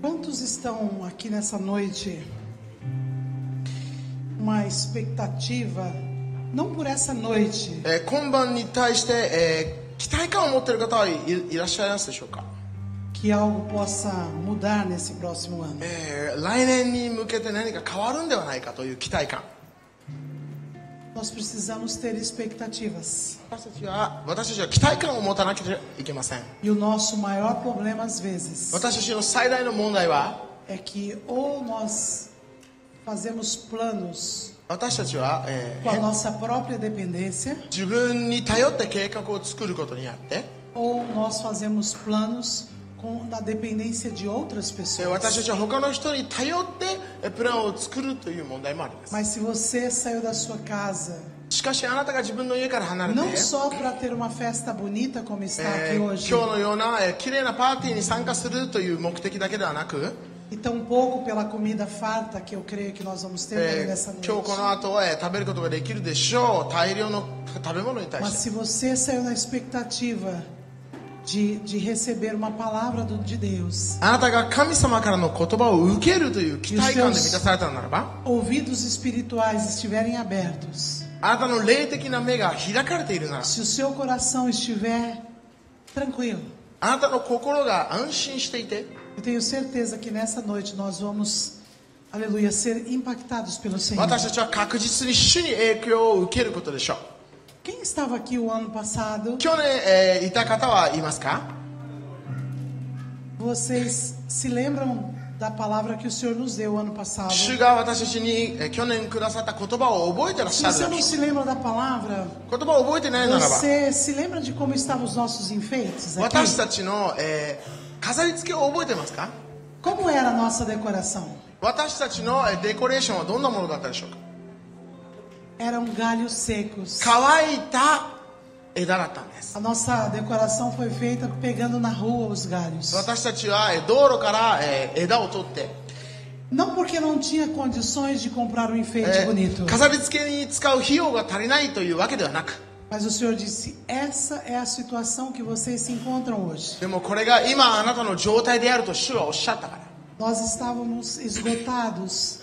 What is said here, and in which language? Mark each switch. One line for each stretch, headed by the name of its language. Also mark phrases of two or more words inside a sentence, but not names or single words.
Portuguese: Quantos estão aqui nessa noite uma expectativa, não por essa noite,
Japanese: 今晩に対して、期待感を持っている方はいらっしゃいますでしょうか。
Portuguese: que algo possa mudar nesse próximo ano?
Japanese: 来年に向けて何か変わるんではないかという期待感。
Portuguese: Nós precisamos ter expectativas.
Japanese: 私たちは期待感を持たなきゃいけません。
Portuguese: E o nosso maior problema às vezes
Japanese: 私たちの最大の問題は、
Portuguese: é que ou nós fazemos planos
Japanese: 私たちは、
Portuguese: com a nossa própria dependência,
Japanese: 自分に頼って計画を作ることによって、
Portuguese: ou nós fazemos planos com a dependência de outras
Japanese: 私
Portuguese: pessoas.
Japanese: たちは他の人に頼ってプランを作るという問題もあります。
Portuguese: Mas se você saiu da sua casa
Japanese: しかしあなたが自分の家から離れて、
Portuguese: não só para ter uma festa bonita como está aqui
Japanese: 今
Portuguese: hoje,
Japanese: 日のような綺麗なパーティーに参加するという目的だけではなく、
Portuguese: e tampouco pela comida farta que eu creio que nós vamos ter nessa
Japanese: 今日こ
Portuguese: noite.
Japanese: の後、食べることができるでしょう。大量の食べ物に対
Portuguese: Mas
Japanese: して。
Portuguese: se você saiu na expectativa de receber uma palavra de Deus,
Japanese: あなたが神様からの言葉を受けるという期待感で満たされたのならば、
Portuguese: ouvidos espirituais estiverem abertos,
Japanese: あなたの霊的な目が開かれているなら、
Portuguese: se o seu coração estiver tranquilo,
Japanese: あなたの心が安心していて、
Portuguese: eu tenho certeza que nessa noite nós vamos, aleluia, ser impactados pelo Senhor.
Japanese: 私たちは確実に主に影響を受けることでしょう。
Portuguese: Quem estava aqui o ano passado?
Japanese: 去年、いた方はいますか？
Portuguese: Vocês se lembram da palavra que o Senhor nos deu o ano passado?
Japanese: 主が私たちに、去年くださった言葉を覚えてらっ
Portuguese: Se
Japanese: しゃる
Portuguese: você
Japanese: で
Portuguese: não
Japanese: しょ
Portuguese: se lembra da palavra,
Japanese: う。言葉を覚えてないならば、
Portuguese: você se lembra de como estavam os nossos enfeites
Japanese: 私
Portuguese: aqui?
Japanese: たちの、飾り付けを覚えてますか？
Portuguese: Como era a nossa decoração?
Japanese: 私たちのデコレーションはどんなものだったでしょうか？
Portuguese: Eram galhos secos.
Japanese: 乾いた枝だったんです。
Portuguese: A nossa decoração foi feita pegando na rua os galhos.
Japanese: 私たちは道路から、枝を取って、
Portuguese: Não porque não tinha condições de comprar um enfeite bonito,
Japanese: 飾り付けに使う費用が足りないというわけではなく、
Portuguese: mas o Senhor disse: essa é a situação que vocês se encontram hoje.
Japanese: でもこれが今あなたの状態であると主はおっしゃったから、
Portuguese: Nós estávamos esgotados.